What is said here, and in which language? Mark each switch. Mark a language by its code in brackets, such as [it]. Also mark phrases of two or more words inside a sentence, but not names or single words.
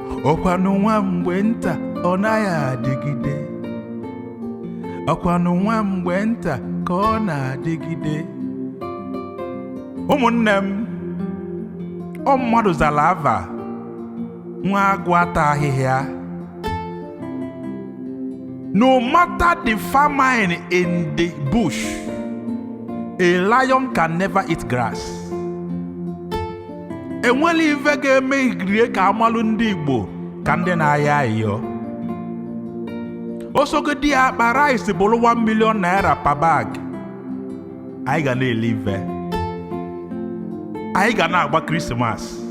[ig] Ọkwanụ nwa mgbe nta ọ naghị adịgide. Ọkwanụ nwa mgbe nta ka ọ na-adịgide. Ụmụnne m, ọ mmadụ zara ava. Nwa agụ ata ahịhịa. [en] No matter the famine in the bush, a lion can never eat grass. [ig] Enweli ife ga-eme rie ka amalụ ndị Igbo ka ndị na-ayọ ayịyọ. Osogodi ya akpa rice bụrụ [en] one million naira per bag. [ig] Anyị ga na-ele ife. Anyị ga na-agba Christmas.